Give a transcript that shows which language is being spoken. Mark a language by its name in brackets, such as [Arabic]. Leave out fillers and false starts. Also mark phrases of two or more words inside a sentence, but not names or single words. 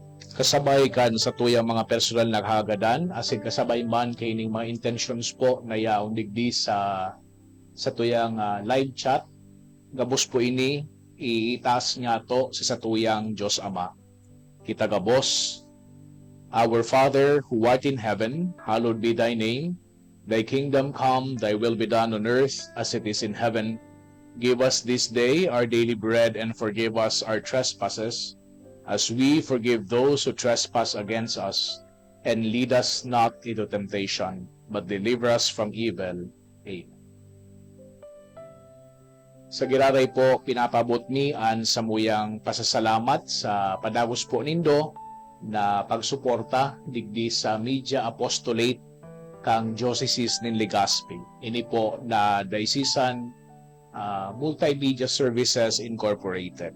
[Bikol] kasabay kan sa tuyang mga personal naghagadan asin kasabay man kay ning mga intentions po na yaong digdi sa tuyang live chat gabos po ini iitaas nga to sa tuyang Diyos Ama. Kita gabos, [English] Our Father who art in heaven, hallowed be thy name. Thy kingdom come, thy will be done on earth as it is in heaven. Give us this day our daily bread and forgive us our trespasses as we forgive those who trespass against us. And lead us not into temptation, but deliver us from evil. Amen. [Bikol] Sa giraray po, pinapabot mi an samuyang pasasalamat sa padagos po nindo na pagsuporta digdi sa Media Apostolate kang Diocese nin Legazpi. Ini po na Diocesan Multimedia Services Incorporated.